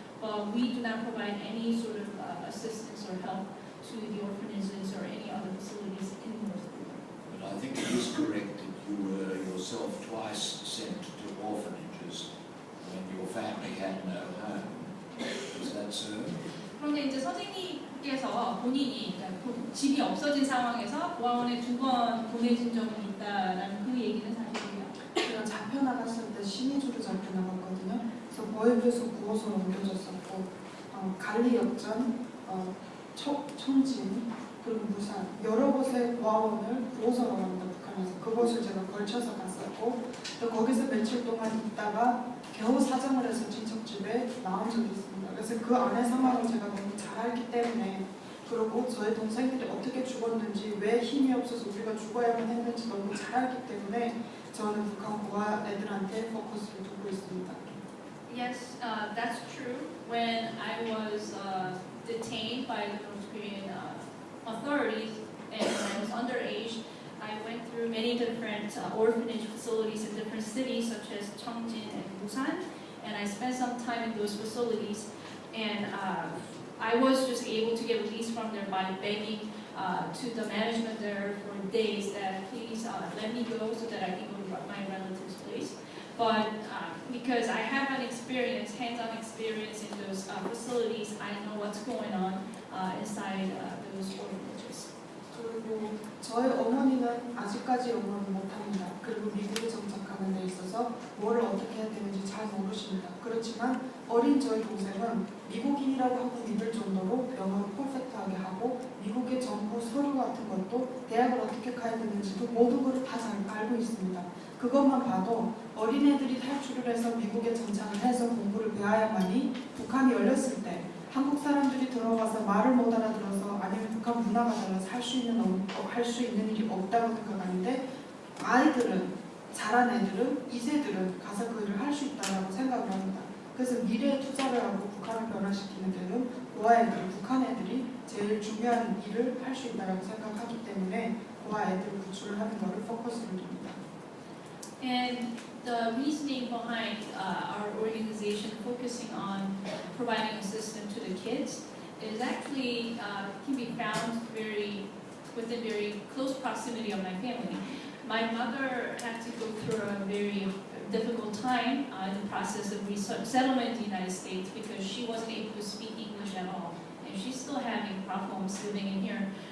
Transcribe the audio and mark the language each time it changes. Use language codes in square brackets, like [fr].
[en] But we do not provide any sort of assistance or help to the orphanages or any other facilities in North Korea. But I think it is correct that you were yourself twice sent to orphanages when your family had no home. Is that so? [ko] 그런데 이제 선생님께서 본인이 집이 없어진 상황에서 고아원에 2번 보내진 적이 있다라는 그 얘기는 사실이에요. 제가 잡혀 나갔을 때 신의주로 잡혀 나갔거든요. 그래서 보혜부에서 9호소로 옮겨졌었고 갈리 역전, 청진, 그리고 부산 여러 곳의 고아원을 9호소라고 합니다. 북한에서 그곳을 제가 걸쳐서 갔었고 또 거기서 며칠 동안 있다가 겨우 사정을 해서 친척집에 나온 적이 있습니다. 그래서 그 안의 상황을 제가 너무 잘 알기 때문에 그리고 저희 동생들이 어떻게 죽었는지 왜 힘이 없어서 우리가 죽어야만 했는지 너무 잘 알기 때문에 저는 북한 고아 애들한테 포커스를 두고 있습니다. [en] Yes, that's true. When I was detained by the North Korean authorities and when I was underage, I went through many different orphanage facilities in different cities such as Cheongjin and Busan, and I spent some time in those facilities. And I was just able to get released from there by begging to the management there for days that please let me go so that I can go to my relative's place. But because I have an experience, hands-on experience in those facilities, I know what's going on inside those orphanages. [ko] 그리고 저희 어머니는 아직까지 영어를 못합니다. 그리고 미국에 정착하는 데 있어서 뭘 어떻게 해야 되는지 잘 모르십니다. 그렇지만 어린 저희 동생은 미국인이라고 하고 믿을 정도로 영어를 퍼펙트하게 하고 미국의 정부 서류 같은 것도 대학을 어떻게 가야 되는지도 모든 것을 다 잘 알고 있습니다. 그것만 봐도 어린애들이 탈출을 해서 미국에 정착을 해서 공부를 배워야만이 북한이 열렸을 때 한국 사람들이 들어가서 말을 못 알아들어서 아니면 북한 문화가 달라서 할 수 있는 일이 없다고 생각하는데 아이들은 잘한 애들은 2세들은 가서 그 일을 할 수 있다고 생각을 합니다. 그래서 미래에 투자를 하고 북한을 변화시키는 데는 고아 애들, 북한 애들이 제일 중요한 일을 할 수 있다고 생각하기 때문에 고아 애들을 구출을 하는 것을 포커스를 둡니다. [en] And the reasoning behind our organization focusing on providing assistance to the kids is actually can be found within very close proximity of my family. My mother had to go through a very difficult time in the process of resettlement in the United States because she wasn't able to speak English at all, and she's still having problems living in here.